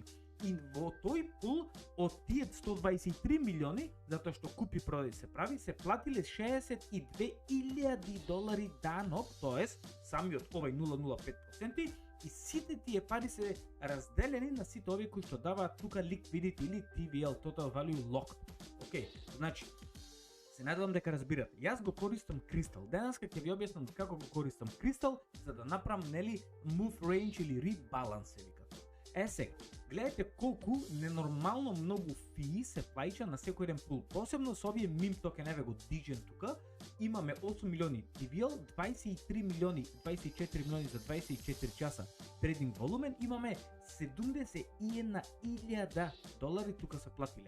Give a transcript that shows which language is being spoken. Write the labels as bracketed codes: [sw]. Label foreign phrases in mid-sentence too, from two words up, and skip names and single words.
[mk] И во тој пул од тие 123 милиони, затоа што купи продај се прави, се платиле $62,000 данок, тоест самиот овој 0,05%, и сите тие пари се разделени на сите овие кои што даваат тука liquidity или TVL, [en] Total Value Locked. [mk] Океј, значи, се надевам дека разбирате. Јас го користам Crystal. Денеска ќе ви објаснам како го користам Crystal за да направам нели [en] move range [mk] или rebalance се вика. Сега, гледате колку ненормално многу фии се плаќа на секој еден пул. Посебно со овие [en] meme token, [mk] еве го Digen тука, имаме 8 милиони TVL, 23 милиони, 24 милиони за 24 часа [en] trading volume, [mk] имаме $71,000 тука се платиле.